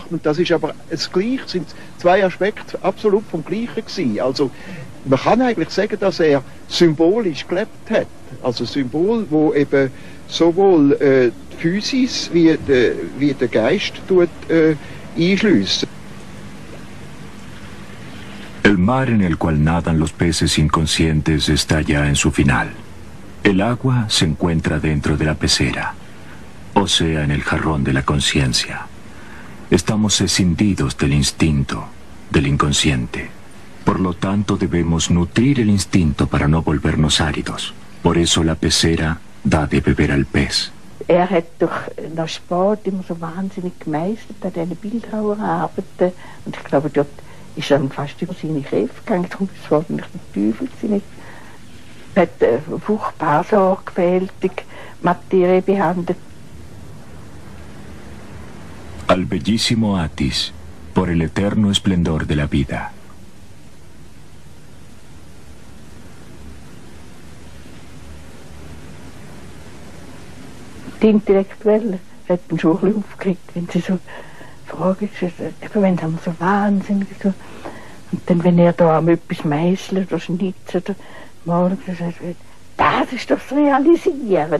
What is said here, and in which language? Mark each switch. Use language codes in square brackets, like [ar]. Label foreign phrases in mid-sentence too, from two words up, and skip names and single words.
[de] Und das ist aber das Gleiche, sind zwei Aspekte absolut vom Gleichen gewesen. Also man kann eigentlich sagen, dass er symbolisch gelebt hat. Also Symbol, wo eben sowohl die Physis wie der Geist einschliessen. [es] El mar en el cual nadan los peces inconscientes está ya en su final. El agua se encuentra dentro de la pecera, o sea, en el jarrón de la conciencia. Estamos escindidos del instinto, del inconsciente. Por lo tanto, debemos nutrir el instinto para no volvernos áridos. Por eso la pecera da de beber al pez. [de] Hat durch nach Sport immer so wahnsinnig gemeistert an diesen Bildhauerarbeiten. Und ich glaube, dort ist er fast über seine Kräfte gegangen. Darum ist es wahrscheinlich der Teufel gewesen. Er hat furchtbar sorgfältig Materie behandelt. [es] Al bellísimo Atis, por el eterno esplendor de la vida. [de] Die Intellektuellen hat mich schon ein bisschen aufgeregt, wenn sie so Fragen stellen, eben wenn sie so wahnsinnig so. Und dann, wenn er da etwas meißelt oder schnitzt oder malt, das ist doch das Realisieren.